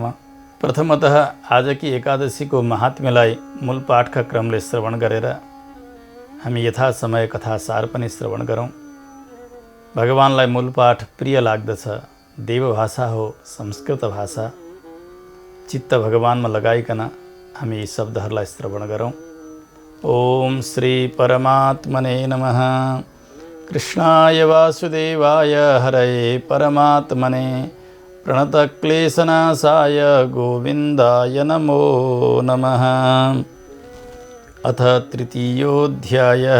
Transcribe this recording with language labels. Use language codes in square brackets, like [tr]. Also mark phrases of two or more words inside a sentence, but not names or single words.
[ne] प्रथमतः आजकी एकादशीको महात्म्यलाई मूल पाठका क्रमले श्रवण गरेर हामी यथा समय कथासार पनि श्रवण गरौँ। भगवानलाई मूल पाठ प्रिय लाग्दछ। देवभाषा हो, संस्कृत भाषा। चित्त भगवानमा लगाइकन हामी यी शब्दहरूलाई श्रवण गरौँ। [sa] ओम श्री परमात्मने नमः। कृष्णाय वासुदेवाय हरये परमात्मने प्रणतक्लेशनाशाय गोविन्दाय नमो नमः। अथ तृतीयोऽध्यायः।